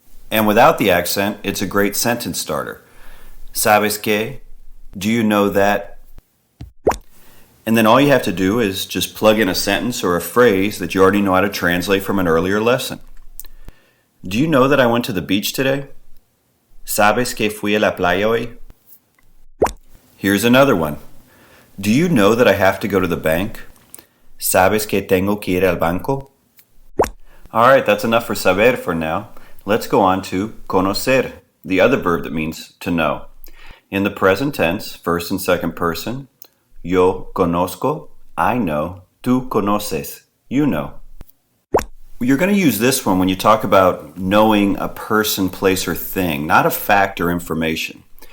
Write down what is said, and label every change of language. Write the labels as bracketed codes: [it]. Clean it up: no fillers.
[en] And without the accent, it's a great sentence starter. [es] ¿Sabes qué? [en] Do you know that? And then all you have to do is just plug in a sentence or a phrase that you already know how to translate from an earlier lesson. Do you know that I went to the beach today? [es] ¿Sabes que fui a la playa hoy? [en] Here's another one. Do you know that I have to go to the bank? [es] ¿Sabes que tengo que ir al banco? [en] All right, that's enough for saber for now. Let's go on to conocer, the other verb that means to know. In the present tense, first and second person, [es] yo conozco, [en] I know, [es] tú conoces, [en] you know. You're going to use this one when you talk about knowing a person, place, or thing, not a fact or information.